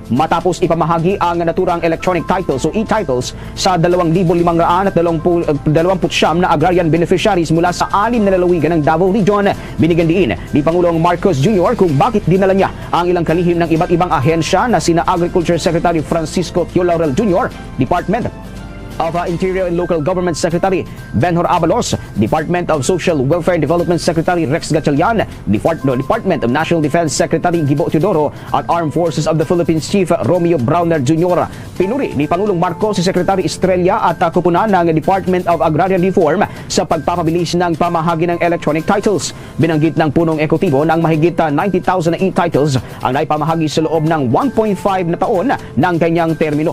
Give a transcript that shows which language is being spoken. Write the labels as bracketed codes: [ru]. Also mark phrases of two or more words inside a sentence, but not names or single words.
[tl] Matapos ipamahagi ang naturang [en] electronic titles [tl] o e-titles sa 2,529 na [en] agrarian beneficiaries [tl] mula sa 6 na lalawigan ng Davao Region, binigyan diin ni Pangulong Marcos Jr. kung bakit dinala niya ang ilang kalihim ng iba't ibang ahensya na sina Agriculture Secretary Francisco Tio Laurel Jr., Department of Interior and Local Government Secretary Benhur Abalos, Department of Social Welfare and Development Secretary Rex Gatchalian, Department of National Defense Secretary Gibo Teodoro at Armed Forces of the Philippines Chief Romeo Browner Jr. Pinuri ni Pangulong Marcos si Secretary Estrella at kupunan ng Department of Agrarian Reform sa pagpapabilis ng pamahagi ng [en] electronic titles. [tl] Binanggit ng punong ekotibo ng mahigit 90,000 na e-titles ang naipamahagi sa loob ng 1.5 na taon ng kanyang termino.